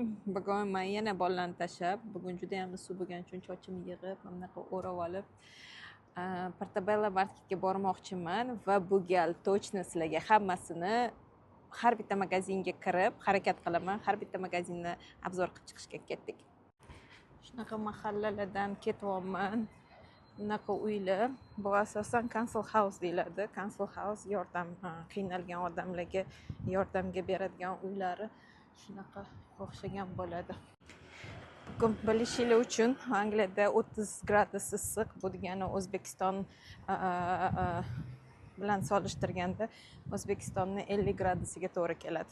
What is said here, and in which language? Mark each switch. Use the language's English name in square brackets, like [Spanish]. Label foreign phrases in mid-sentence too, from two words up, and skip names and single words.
[Uzbek] Bugun men yana bollarni tashlab, bugun juda ham issiq bo'lgani uchun sochimni yig'ib, bunaqa o'rab olib, Portobello marketga bormoqchiman va bu gal точно sizlarga hammasini har bitta magazinga kirib harakat qilaman. Har bitta magazinni obzor qilib chiqishga ketdik. Shunaqa mahallalardan ketyapman. Bunaqa uylar, bu asosan [English] council house [Uzbek] deyiladi. [English] Council house [Uzbek] yordam qiynalgan odamlarga yordamga beradigan uylari shunaqa o'xshagan bo'ladi. Bugun bilishingiz uchun Angliyada 30 gradus issiq, bu degani O'zbekiston bilan solishtirganda O'zbekistonni 50 gradusiga to'g'ri keladi.